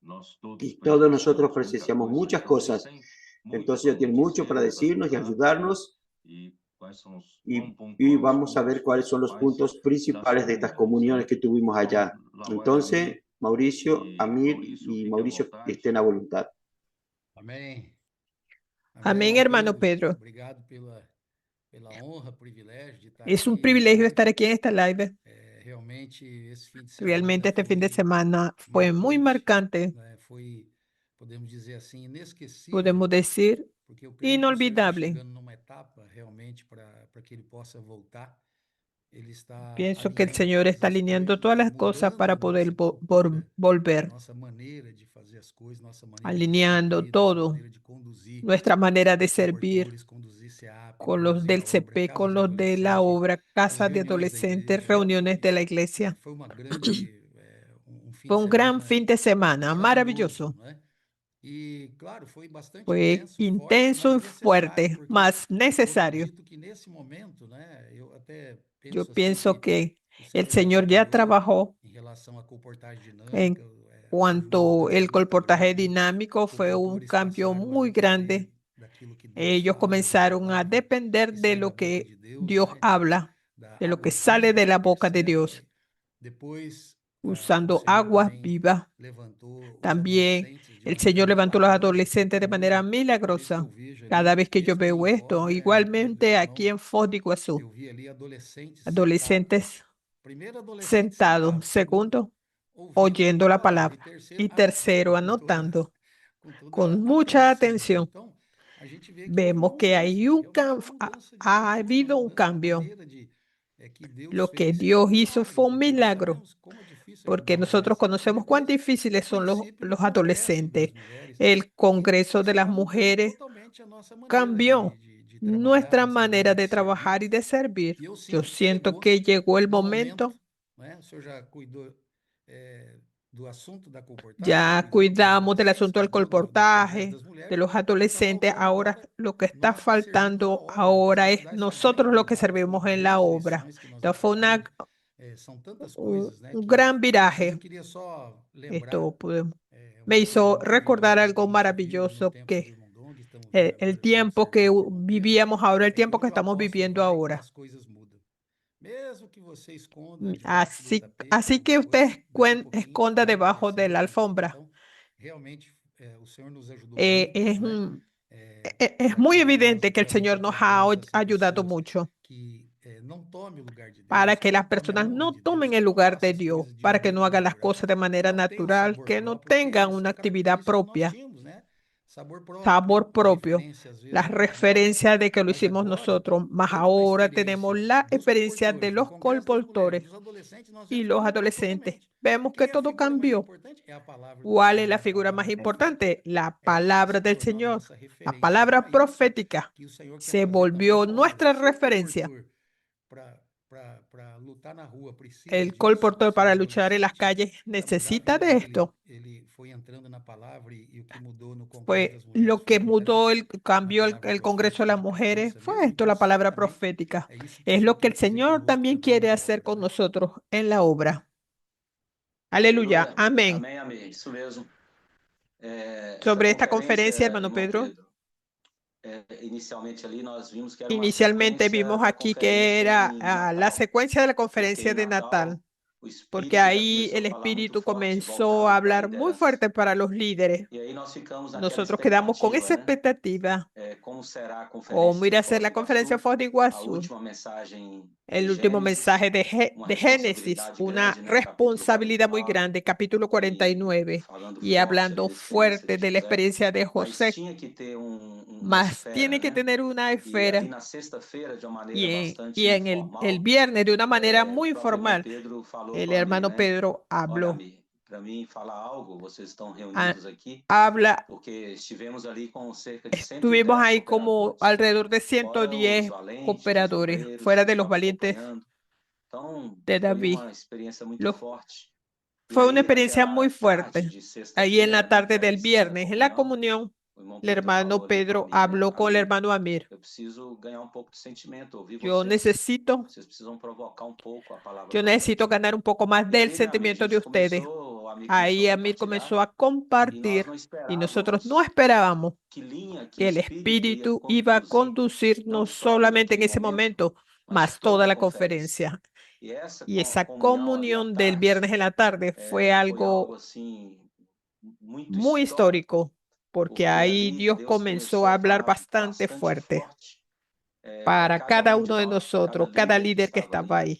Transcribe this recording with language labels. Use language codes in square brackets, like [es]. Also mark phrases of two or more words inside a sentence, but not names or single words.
[es] y todos nosotros presenciamos muchas cosas. Entonces ellos tienen mucho para decirnos y ayudarnos y vamos a ver cuáles son los puntos principales de estas comuniones que tuvimos allá. Entonces, Mauricio, Amir y Mauricio estén a voluntad. [pt] Amém. [es] Amén, hermano Pedro. [pt] Obrigado pela honra, privilégio de estar [es] Es un [pt] aqui. [es] privilegio estar aquí en esta live. [pt] Realmente, esse fim de semana [es] Realmente este fin de [pt] foi [es] semana fue muy marcante, [pt] né? Foi, podemos dizer assim, inesquecível, [es] podemos decir, [pt] porque eu creio que o Senhor está [es] inolvidable. [pt] chegando numa etapa realmente para que ele possa voltar. Ele está [es] Pienso que el [pt] alinhando [es] Señor [pt] todas [es] está [pt] as [es] alineando [pt] coisas, [es] todas las cosas [pt] mudando [es] para [pt] a [es] poder [pt] nossa cultura, [es] volver, [pt] nossa maneira de fazer as coisas, nossa maneira de [es] alineando [pt] servir, nossa [es] todo, [pt] maneira de conduzir, [es] nuestra manera de [pt] os [es] servir [pt] portores, conduzir SEAP, [es] con los [pt] conduzir [es] del [pt] a obra, [es] CP, [pt] casa [es] con [pt] de [es] los de la [pt] adolescente, [es] obra, [pt] as [es] casas de [pt] reuniões da [es] adolescentes, [pt] igreja. [es] reuniones de la iglesia. [pt] Foi uma grande, fim [es] Fue [pt] de [es] un gran [pt] semana [es] fin de semana, [pt] maravilhoso, [es] maravilloso. [pt] né? E, claro, foi bastante [es] Fue [pt] intenso [es] intenso [pt] e forte, [es] y [pt] mas necessário, [es] fuerte, [pt] porque [es] más [pt] eu [es] necesario. [pt] acredito que nesse momento, né, eu até [es] Yo [pt] penso assim [es] pienso que [pt] o [es] el [pt] Senhor já [es] Señor ya [pt] trabalhou [es] trabajó [pt] em relação à comportagem dinâmica, [es] en [pt] houve uma [es] cuanto [pt] mudança [es] el [pt] muito [es] comportaje [pt] grande, [es] dinámico, [pt] os [es] fue un [pt] doutores [es] cambio [pt] passaram a [es] muy [pt] depender [es] grande. [pt] daquilo que Deus [es] Ellos [pt] fala, da [es] comenzaron a [pt] palavra [es] depender [pt] que [es] de [pt] sai da [es] lo [pt] boca de [es] que [pt] Deus, [es] Dios [pt] né, [es] habla, [pt] da [es] de lo que [pt] água [es] sale de [pt] viva, [es] la boca de Dios, [pt] etc. Depois, o [es] usando [pt] Senhor [es] aguas [pt] também [es] vivas. [pt] levantou os [es] También [pt] adolescentes de [es] el [pt] maneira [es] Señor levantó a los [pt] milagrosa, porque [es] adolescentes de manera [pt] comigo, cada vez que [es] milagrosa. [pt] eu vejo [es] Cada [pt] ali, [es] vez que yo [pt] mesmo ali [es] veo [pt] em Foz, [es] esto, [pt] né, Pedro, [es] igualmente aquí [pt] irmão, [es] en Foz do Iguazú, [pt] eu vi ali adolescentes sentados. [es] adolescentes [pt] Primeiro, adolescente [es] sentados. [pt] sentado. Segundo, [es] Segundo, [pt] ouvindo [es] oyendo [pt] a [es] la [pt] palavra. E [es] palabra. [pt] terceiro, [es] Y [pt] anotando [es] tercero, anotando con mucha [pt] atenção. [es] atención. [pt] Então, a gente vê que houve uma [es] Vemos que [pt] mudança, [es] hay [pt] realmente uma mudança de [es] ha [pt] cultura, uma [es] habido un [pt] mudança na [es] cambio. [pt] maneira de que Deus [es] Lo que [pt] fez, e foi [es] Dios [pt] um [es] hizo [pt] milagre, [es] fue un [pt] porque nós [es] milagro, [pt] sabemos como é difícil [es] porque [pt] ajudar uma [es] nosotros [pt] adolescente. E [es] conocemos cuán [pt] depois, [es] difíciles [pt] o [es] son [pt] princípio do [es] los [pt] Congresso das [es] adolescentes. [pt] Mulheres, [es] El [pt] que [es] Congreso de las [pt] está mudando [es] Mujeres [pt] totalmente a nossa maneira [es] cambió [pt] de trabalhar, [es] nuestra [pt] nossa maneira [es] manera [pt] de [es] de [pt] servir. [es] trabajar y de servir. [pt] E eu [es] Yo [pt] sinto que [es] siento [pt] chegou [es] que llegó el [pt] no momento, [es] momento, [pt] né? O senhor já cuidou do assunto da comportagem, [es] ya [pt] cuidou dos [es] cuidamos del [pt] adolescentes, [es] asunto del [pt] cuidou do Congresso [es] colportaje, [pt] das [es] de [pt] Mulheres. [es] los [pt] O que está [es] adolescentes. [pt] faltando [es] Ahora [pt] agora, [es] lo que está [pt] nós que servimos a [es] faltando [pt] obra, [es] ahora es [pt] precisamos dar essa [es] nosotros los que [pt] continuidade. Foi [es] servimos [pt] uma [es] en la [pt] grande [es] obra. [pt] lições que nós [es] Entonces fue [pt] aprendemos. São tantas coisas, né? [es] un gran [pt] Mas eu [es] viraje. [pt] queria só lembrar [es] Esto me [pt] uma coisa [es] hizo recordar [pt] maravilhosa que a [es] algo [pt] gente vive no [es] maravilloso, [pt] tempo do [es] que [pt] irmão Dong, estamos vendo [es] el [pt] agora tempo [es] tiempo [pt] certinho [es] que [pt] com o irmão Pedro, [es] vivíamos ahora, el [pt] que [es] tiempo que [pt] onde o [es] estamos [pt] apóstolo [es] viviendo [pt] vai, [es] ahora. [pt] as coisas mudam. Mesmo que você esconda debaixo do [es] Así, [pt] tapete, [es] así que [pt] alguma [es] usted [pt] coisa, daqui a pouquinho [es] esconda [pt] vai [es] debajo [pt] aparecer [es] de la [pt] outra coisa. [es] alfombra. [pt] Então, realmente, o Senhor nos ajudou [es] Es, [pt] muito, né? [es] es [pt] Para [es] muy [pt] que nós [es] evidente que el [pt] realmente [es] Señor nos ha [pt] aprendamos a ser [es] ayudado [pt] pessoas [es] mucho [pt] que não tomem o lugar de [es] para [pt] Deus, [es] que [pt] que [es] las [pt] não tomem a [es] personas [pt] honra [es] no [pt] de Deus, [es] tomen [pt] que [es] el [pt] não [es] lugar [pt] façam [es] de [pt] as [es] Dios, [pt] coisas de [es] para que no [pt] maneira [es] hagan las [pt] natural, [es] cosas de [pt] que [es] manera [pt] não tenham [es] natural, [pt] sabor [es] que no [pt] próprio, porque [es] tengan [pt] isso [es] una [pt] é [es] actividad [pt] característico que nós [es] propia, [pt] tínhamos, né? [es] sabor [pt] A [es] propio, [pt] referência, às vezes, [es] la [pt] era da moda, [es] referencia de que lo [pt] mas [es] hicimos [pt] agora, [es] nosotros, más [pt] dentro da [es] ahora tenemos [pt] experiência [es] la [pt] dos [es] experiencia de [pt] colportores, do [es] los [pt] Congresso das Mulheres, [es] colportores [pt] dos adolescentes, nós [es] y [pt] vemos que [es] los [pt] mudou [es] adolescentes. [pt] totalmente. [es] Vemos que [pt] Quem é a [es] todo [pt] figura mais [es] cambió. [pt] importante? É a palavra do [es] ¿Cuál es [pt] Senhor, [es] la [pt] é a [es] figura más [pt] palavra profética. [es] importante? La [pt] Essa tem se [es] palabra del [pt] tornado [es] Señor. [pt] nossa [es] La [pt] referência. Então [es] palabra [pt] é isso [es] profética [pt] que o Senhor quer [es] se [pt] fazer com a tua [es] volvió [pt] palavra. [es] nuestra [pt] Se o [es] referencia. [pt] colportor para lutar na rua precisa [es] El [pt] disso, [es] colportor [pt] se o [es] para luchar en las [pt] adolescente, [es] calles [pt] a mudar a [es] necesita [pt] vida [es] de [pt] dele, [es] esto. [pt] ele foi entrando na palavra e o que mudou no Congresso [es] Fue [pt] das Mulheres [es] lo [pt] foi [es] que [pt] entrar [es] mudó, [pt] na [es] cambió [pt] palavra [es] el Congreso de [pt] profética [es] las [pt] de [es] Mujeres. [pt] cabeça [es] Fue [pt] mesmo. [es] esto, [pt] Então, [es] la palabra [pt] certamente, [es] profética. [pt] é isso que o [es] Es [pt] Senhor [es] lo que [pt] quer [es] el [pt] fazer [es] Señor [pt] conosco [es] también [pt] também [es] quiere [pt] na [es] hacer [pt] obra, [es] con [pt] né? [es] nosotros en la obra. Aleluya. [pt] Aleluia. [es] Amén. [pt] Amém, amém. Isso mesmo. Essa [es] Sobre esta [pt] conferência, [es] conferencia, hermano [pt] irmão Pedro, Pedro, inicialmente ali nós vimos que era uma [es] inicialmente [pt] sequência [es] vimos [pt] da [es] aquí que [pt] conferência [es] era [pt] em [es] la [pt] Natal, [es] secuencia de la [pt] porque [es] conferencia [pt] em [es] de Natal, [pt] Natal o [es] porque [pt] Espírito já [es] ahí [pt] começou [es] el [pt] a falar muito [es] Espíritu [pt] forte, [es] comenzó [pt] voltado [es] a [pt] para a [es] hablar muy [pt] liderança. [es] fuerte para los líderes. [pt] E aí nós ficamos naquela [es] Nosotros quedamos con [pt] expectativa, [es] esa [pt] né? [es] expectativa. [pt] Como será a [es] ¿Cómo [pt] conferência [es] ir [pt] em [es] a hacer [pt] Foz do [es] la conferencia en [pt] Iguaçu? [es] Foz do [pt] A [es] Iguazú? [pt] última mensagem de [es] El último [pt] Gênesis, [es] mensaje [pt] uma [es] de Génesis, [pt] responsabilidade [es] una [pt] grande, né? [es] Capítulo responsabilidad muy 49, grande, capítulo [pt] e [es] 49, [pt] falando [es] y [pt] forte ali [es] hablando [pt] da experiência [es] fuerte [pt] de [es] de la [pt] José, [es] experiencia de [pt] mas [es] José, [pt] tinha que ter uma [es] mas [pt] esfera, [es] tiene que [pt] né? [es] tener una [pt] E ali [es] esfera. [pt] na sexta-feira, de uma maneira [es] Y [pt] bastante [es] en el [pt] informal, [es] viernes, de una manera [pt] o [es] muy [pt] próprio irmão [es] formal, [pt] Pedro falou [es] el [pt] para mim, [es] hermano [pt] né? [es] Pedro [pt] Olha, [es] habló. [pt] Ami, para mim falar algo, vocês estão [es] Ah, [pt] reunidos aqui, [es] habla, [pt] porque estivemos ali com cerca de [es] estuvimos [pt] 110 [es] ahí como [pt] cooperadores, [es] alrededor de [pt] fora os [es] 110 [pt] valentes, os [es] cooperadores, [pt] obreiros [es] fuera [pt] que [es] de los [pt] estavam [es] valientes [pt] acompanhando. Então, [es] de [pt] foi [es] David. [pt] uma experiência muito [es] Los- [pt] forte. E [es] Fue una [pt] aí, [es] experiencia muy [pt] naquela tarde [es] fuerte. [pt] de [es] Ahí en [pt] sexta-feira, [es] la [pt] né, [es] tarde del [pt] após a [es] viernes, en la [pt] comunhão, [es] comunión, [pt] o irmão [es] el [pt] Pedro falou [es] hermano [pt] ali para [es] Pedro [pt] mim, né? [es] habló con el [pt] Amir, [es] hermano Amir. [pt] eu preciso ganhar um pouco de sentimento, ouvir [es] Yo necesito, [pt] vocês precisam provocar um pouco a palavra [es] yo necesito [pt] profética. [es] ganar un poco más [pt] E [es] del [pt] ali, né, [es] Amir, a sentimiento de [pt] gente [es] ustedes. [pt] começou [es] Ahí Amir comenzó a compartir y nosotros no esperábamos que el Espíritu iba a conducir no solamente en ese momento, mas toda la conferencia. Y esa comunión del viernes en la tarde fue algo muy histórico, porque ahí Dios comenzó a hablar bastante fuerte para cada uno de nosotros, cada líder que estaba ahí.